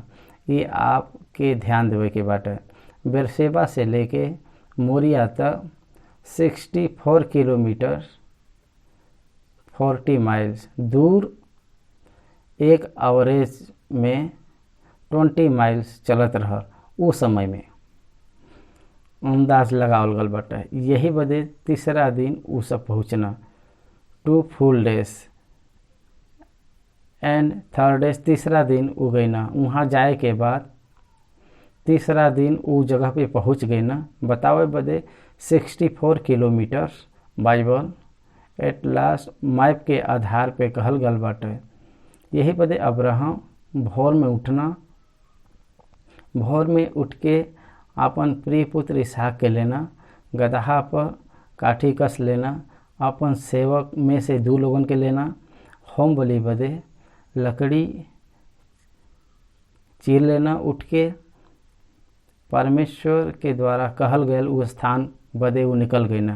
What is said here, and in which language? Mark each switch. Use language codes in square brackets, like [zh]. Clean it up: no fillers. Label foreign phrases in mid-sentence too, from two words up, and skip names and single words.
[bho] ये आपके ध्यान देवे के बाटे। बेरशेबा से लेके मोरिया तक 64 किलोमीटर 40 माइल्स दूर एक एवरेज में 20 माइल्स चलत रह। उस समय में अंदाज लगावल गल बाटे। यही बदे तीसरा दिन उ सब पहुँचना 2 [en] full days and third days [bho] तीसरा दिन उ गई ना। वहाँ जाए के बाद तीसरा दिन उ जगह पे पहुँच गई ना। बतावे बदे 64 किलोमीटर बाइबल [en] at last map [bho] के आधार पे कहल गल बाटे। यही बदे अब्राहम भोर में उठना, भोर में उठ के अपन प्रिय पुत्र इसहाक के लेना, गदहा पर काठी कस लेना, अपन सेवक में से 2 लोगन के लेना, होम बलि बदे लकड़ी चीर लेना, उठ के परमेश्वर के द्वारा कहल गए वो स्थान बदे वो निकल गई ना।